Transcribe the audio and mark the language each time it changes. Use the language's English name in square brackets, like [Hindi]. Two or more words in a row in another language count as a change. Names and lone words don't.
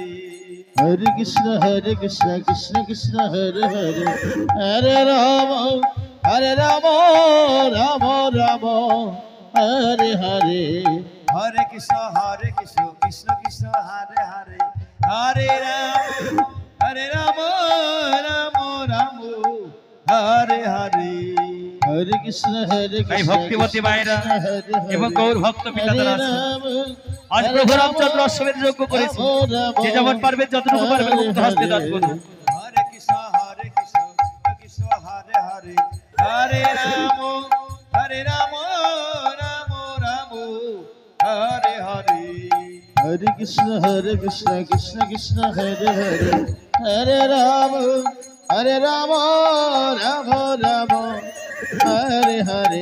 [Sanskrit] Hare Krishna Krishna Krishna Hare Hare Hare Rama Rama Rama Hare Hare Hare Krishna Krishna Hare Hare Hare Rama Rama Rama Hare Hare Hare Krishna [Bangla] এই ভক্তিবতী মায়েরা এবং গৌর ভক্ত পিতাদের আছে আজ প্রভু রামচন্দ্র অশ্বমেধ যজ্ঞ করেছে যে যেমন পারবে যতটুকু পারবে মুক্ত হস্তে দান করুন [Sanskrit] Hare Krishna Krishna Hare Hare Hare Rama Rama Rama Hare Hare Hare Krishna Krishna Krishna Hare Hare Hare Rama Rama Rama Hare Hare